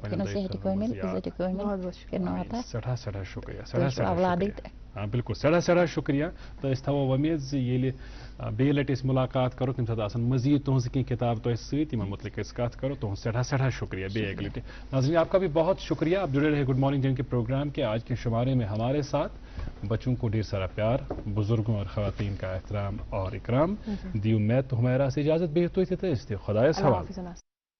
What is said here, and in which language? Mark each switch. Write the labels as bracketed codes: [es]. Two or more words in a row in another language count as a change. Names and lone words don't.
[ks] سٮ۪ٹھاہ شُکریہ بالکل سٮ۪ٹھاہ شُکریہ تہٕ أسۍ تھاوو وۄمید زِ ییٚلہِ بیٚیہِ لٹہِ أسۍ مُلاقات کرو تمہِ ساتہٕ آسن مزیٖد تُہنٛزٕ کینٛہہ کِتاب تۄہہِ سۭتۍ یِمن متعلق أسۍ کتھ کرو تُہنٛد سٮ۪ٹھاہ شُکریہ بیٚیہِ اکہِ لٹہِ ناظریٖن [ur] آپ کا بھی بہت شُکریہ آپ جڑے رہے [en] Good Morning [ur] جن کے پروگرام کے آج کے شمارے میں ہمارے ساتھ بچوں کو ڈھیر سارا پیار بزرگوں اور خواتین کا احترام اور اکرام دی امید تو ہمیرا سے اجازت بھی تو [ks] خدایس حوالہ